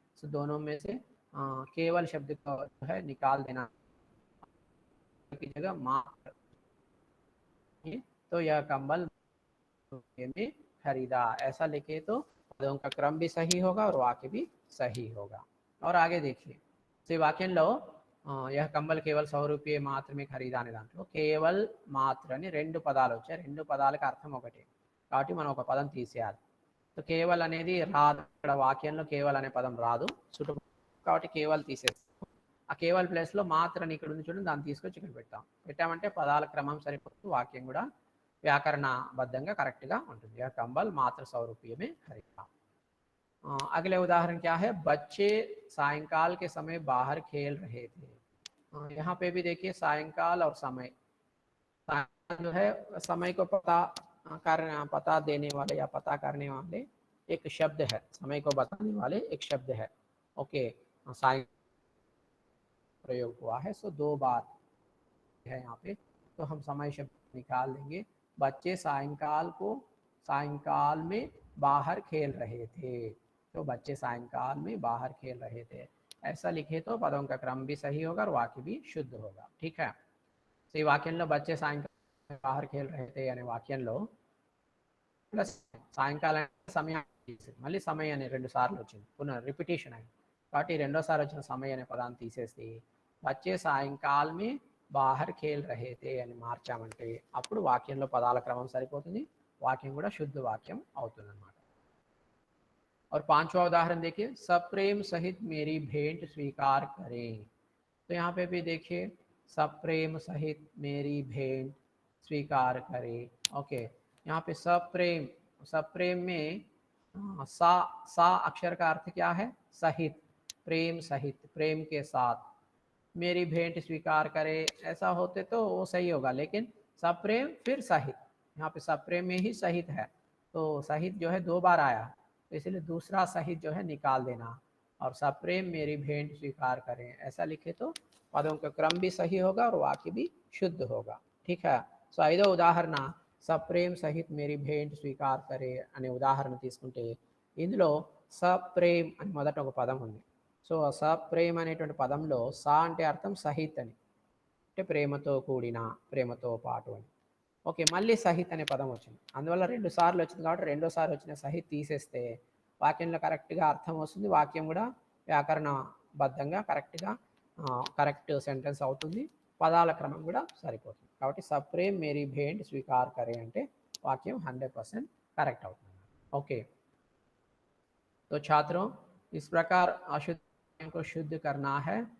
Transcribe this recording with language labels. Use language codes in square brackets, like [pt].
[hi] तो दोनों में से केवल शब्द का जो है निकाल देना की जगह मात्र. तो यह कंबल में खरीदा ऐसा लिखे तो पदों का क्रम भी सही होगा और वाक्य भी सही होगा. और आगे देखिए, तो [te] వాక్యంలో [hi] यह कंबल केवल 100 रुपये [te] మాత్రమే ఖరీదా అనే దాంట్లో కేవల్ మాత్ర అని రెండు పదాలు వచ్చాయి, రెండు పదాలకు అర్థం ఒకటే కాబట్టి మనం ఒక పదం తీసేయాలి. సో కేవల్ అనేది రాదు, ఇక్కడ వాక్యంలో కేవల్ అనే పదం రాదు కాబట్టి కేవల్ తీసేస్తాం. ఆ కేవల్ ప్లేస్లో మాత్రని ఇక్కడ ఉంది చూడండి, దాన్ని తీసుకొచ్చి ఇక్కడ పెట్టామంటే పదాల క్రమం సరిపోతుంది, వాక్యం కూడా व्याकरणबद्धंगा करेक्टगा ఉంటుంది. [hi] यह कंबल मात्र 100 रुपये में खरीदा. अगले उदाहरण क्या है, बच्चे सायंकाल के समय बाहर खेल रहे थे. यहाँ पे भी देखिए सायंकाल और समय, जो है समय को पता देने वाले या पता करने वाले एक शब्द है, समय को बताने वाले एक शब्द है. ओके, साय प्रयोग हुआ है, सो दो बार है यहाँ पे, तो हम समय शब्द निकाल देंगे. बच्चे सायंकाल में बाहर खेल रहे थे. तो बच्चे सायंकाल में बाहर खेल रहे थे ऐसा लिखे तो पदों का क्रम भी सही होगा और वाक्य भी शुद्ध होगा. ठीक है, तो [te] ఈ వాక్యంలో [hi] बच्चे सायंकाल बाहर खेल रहे थे [te] అనే వాక్యంలో ప్లస్ సాయంకాలం సమయం మళ్ళీ సమయం అనే రెండు సార్లు వచ్చింది, పునః రిపిటేషన్ అయింది కాబట్టి రెండోసారి వచ్చిన సమయం అనే పదాన్ని తీసేసి బచ్చే సాయంకాల్ మే బాహర్ ఖేల్ రహే తే అని మార్చామంటే అప్పుడు వాక్యంలో పదాల క్రమం సరిపోతుంది, వాక్యం కూడా శుద్ధ వాక్యం అవుతుంది అన్నమాట. [hi] और पांचवा उदाहरण देखिए, सप्रेम सहित मेरी भेंट स्वीकार करें. तो यहाँ पे भी देखिए सप्रेम सहित मेरी भेंट स्वीकार करें. ओके, यहाँ पे सप्रेम में सा अक्षर का अर्थ क्या है, सहित, प्रेम सहित, प्रेम के साथ. मेरी भेंट स्वीकार करे ऐसा होते तो वो सही होगा, लेकिन सप्रेम फिर सहित, यहाँ पे सप्रेम में ही सहित है तो सहित जो है दो बार आया, तो इसलिए दूसरा सहित जो है निकाल देना और सप्रेम मेरी भेंट स्वीकार करें ऐसा लिखे तो पदों का क्रम भी सही होगा और वाक्य भी शुद्ध होगा. ठीक है, [te] సో ఐదో ఉదాహరణ సప్రేమ్ సహిత్ మేరీ భేంట్ స్వీకార్ కరే అనే ఉదాహరణ తీసుకుంటే ఇందులో సప్రేమ్ అని మొదట ఒక పదం ఉంది, సో సప్రేమ్ అనేటువంటి పదంలో సా అంటే అర్థం సహిత్ అని, అంటే ప్రేమతో కూడిన, ప్రేమతో పాటు అని. ఓకే, మళ్ళీ సహిత్ అనే పదం వచ్చింది, అందువల్ల 2 సార్లు వచ్చింది కాబట్టి రెండోసారి వచ్చిన సహిత్ తీసేస్తే వాక్యంలో కరెక్ట్గా అర్థం వస్తుంది, వాక్యం కూడా వ్యాకరణబద్ధంగా కరెక్ట్గా కరెక్ట్ సెంటెన్స్ అవుతుంది, పదాల క్రమం కూడా సరిపోతుంది. కాబట్టి సప్రేమ్ మేరీ [hi] भेंट स्वीकार करें [te] అంటే వాక్యం 100% करेक्ट అవుతుంది. [hi] ओके, तो छात्रों इस प्रकार अशुद्ध को शुद्ध करना है।